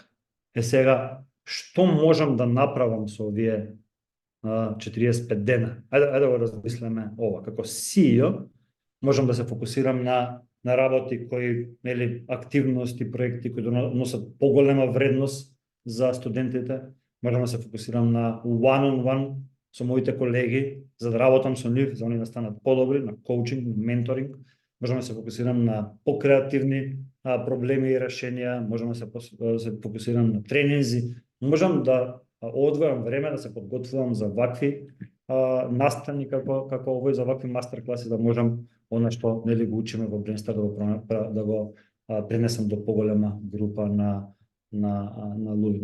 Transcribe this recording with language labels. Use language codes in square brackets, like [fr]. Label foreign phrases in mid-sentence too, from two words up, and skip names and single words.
[mk] Сега, што можам да направам со овие 45 дена? Ајде да го размислиме ова. Како CEO можам да се фокусирам на работи кои, активности, проекти кои носат поголема вредност за студентите. Можам да се фокусирам на one-on-one со моите колеги, за да работам со нив, за они да станат подобри, на коучинг, менторинг. можам да се фокусирам на покреативни проблеми и решенија, можам да се фокусирам на тренинзи, можам да одвојам време да се подготвувам за вакви настани како овој, за вакви мастер класи, да можам она што нели го учиме во Brainstar да го пренесам до поголема група на луѓе.